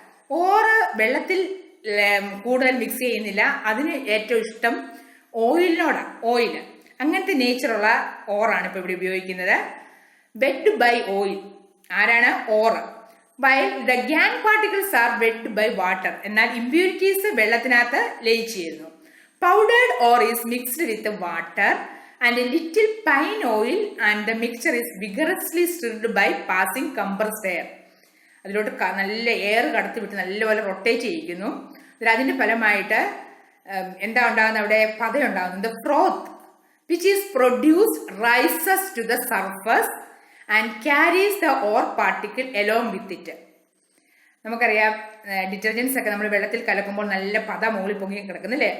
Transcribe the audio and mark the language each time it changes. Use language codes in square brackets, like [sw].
[ml] ഓറ് വെള്ളത്തിൽ കൂടുതൽ മിക്സ് ചെയ്യുന്നില്ല, അതിന് ഏറ്റവും ഇഷ്ടം ഓയിലിനോടാണ്. ഓയിൽ അങ്ങനത്തെ നേച്ചറുള്ള ഓറാണ് ഇപ്പോൾ ഇവിടെ ഉപയോഗിക്കുന്നത്. [en] Wet by oil. [ml] ആരാണ്? ഓറ്. [en] While the gangue particles are wet by water. [ml] എന്നാൽ ഇമ്പ്യൂരിറ്റീസ് വെള്ളത്തിനകത്ത് ലയിച്ചു ചെയ്യുന്നു. [en] Powdered ore is mixed with water and a little pine oil and the mixture is vigorously stirred by passing compressed air. [ml] അതിലോട്ട് നല്ല air കടത്തി വിട്ട് നല്ലപോലെ rotate ചെയ്യിക്കുന്നു. അതിന്റെ ഫലമായിട്ട് എന്താ ഉണ്ടാകുന്നത്? അവിടെ പത ഉണ്ടാകുന്നത്. [en] Froth which is produced rises to the surface and carries the ore particle along with it. [ml] നമുക്കറിയാം ഡിറ്റർജൻസ് ഒക്കെ നമ്മൾ വെള്ളത്തിൽ കലക്കുമ്പോൾ നല്ല പത മുകളിൽ പൊങ്ങി കിടക്കുന്നില്ലേ?